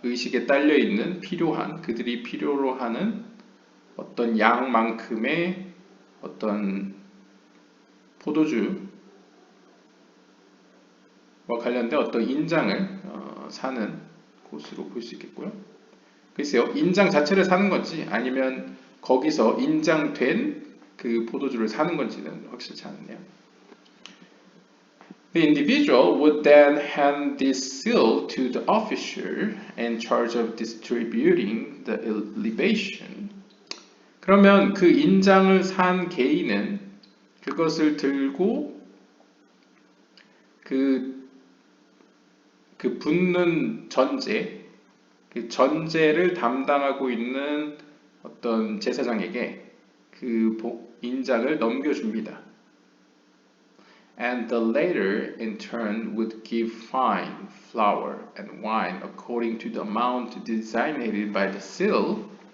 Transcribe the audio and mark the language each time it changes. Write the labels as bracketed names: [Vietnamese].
[Korean] 의식에 딸려 있는 필요한 그들이 필요로 하는 어떤 양만큼의 어떤 포도주와 관련된 어떤 인장을 사는 곳으로 볼 수 있겠고요. 글쎄요, 인장 자체를 사는 건지 아니면 거기서 인장된 그 포도주를 사는 건지는 확실치 않네요. [English] The individual would then hand this seal to the officer in charge of distributing the libation. [Korean] 그러면 그 인장을 산 개인은 그것을 들고 그 붓는 전제, 그 전제를 담당하고 있는 어떤 제사장에게 그 인장을 넘겨줍니다. [English] And the latter in turn would give fine flour and wine according to the amount designated by the seal.